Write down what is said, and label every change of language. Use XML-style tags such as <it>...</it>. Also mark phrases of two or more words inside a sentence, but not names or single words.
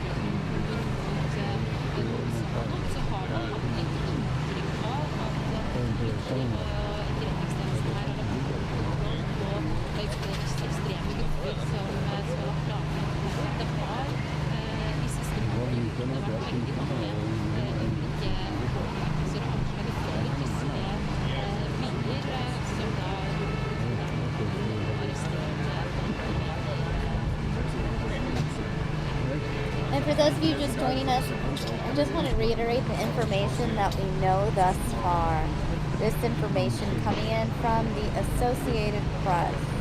<no>så har man hatt litt inntrykk av at politi og etterretningstjenesten her har lagt på ekstreme grupper som skal ha planlagt. Det har i siste måned vært veldig mange ulike kontakter og anslag for tyske biler som da</no> <en>And for those of you just joining us, I just want to reiterate the information that we know thus far. This information coming in from the Associated Press.</en>